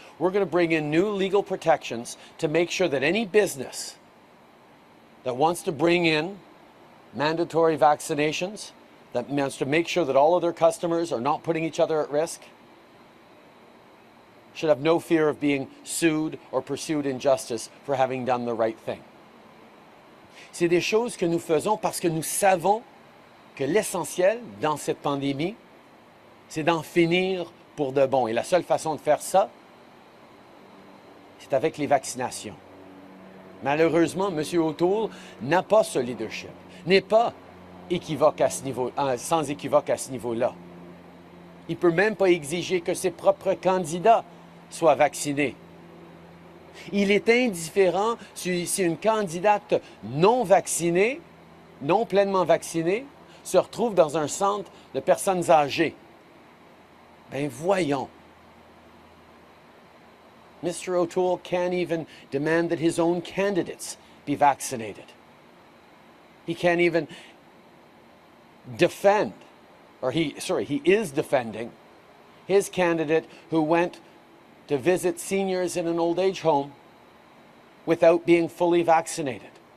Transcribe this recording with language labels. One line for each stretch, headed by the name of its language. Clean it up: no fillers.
English: we're going to bring in new legal protections to make sure that any business that wants to bring in mandatory vaccinations, that wants to make sure that all of their customers are not putting each other at risk, should have no fear of being sued or pursued in justice for having done the right thing.
French: C'est des choses que nous faisons parce que nous savons que l'essentiel dans cette pandémie, c'est d'en finir pour de bon. Et la seule façon de faire ça, c'est avec les vaccinations. Malheureusement, M. O'Toole n'a pas ce leadership, n'est pas équivoque à ce niveau, sans équivoque à ce niveau-là. Il ne peut même pas exiger que ses propres candidats soient vaccinés. Il est indifférent si une candidate non vaccinée, non pleinement vaccinée, se retrouve dans un centre de personnes âgées. Ben voyons.
English: Mr. O'Toole can't even demand that his own candidates be vaccinated. He can't even defend, or he is defending his candidate who went to visit seniors in an old age home without being fully vaccinated.